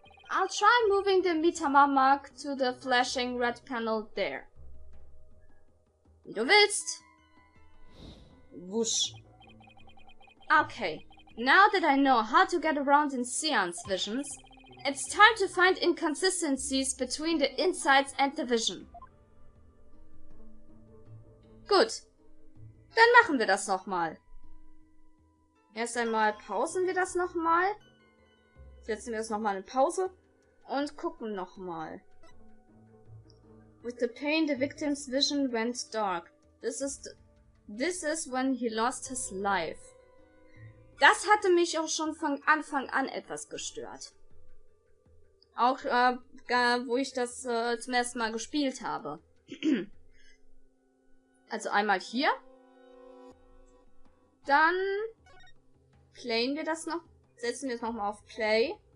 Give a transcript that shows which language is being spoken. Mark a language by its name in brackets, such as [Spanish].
[English] I'll try moving the Mitama mark to the flashing red panel there. [German] Wie du willst. [English] Whoosh. Okay, now that I know how to get around in Seance visions, it's time to find inconsistencies between the insides and the vision. [German] Gut, dann machen wir das nochmal. Erst einmal pausen wir das nochmal. Setzen wir es nochmal in Pause und gucken nochmal. [English] With the pain, the victim's vision went dark. This is when he lost his life. [German] Das hatte mich auch schon von Anfang an etwas gestört. Auch wo ich das zum ersten Mal gespielt habe. Also einmal hier. Dann playen wir das noch. Setzen wir es nochmal auf Play.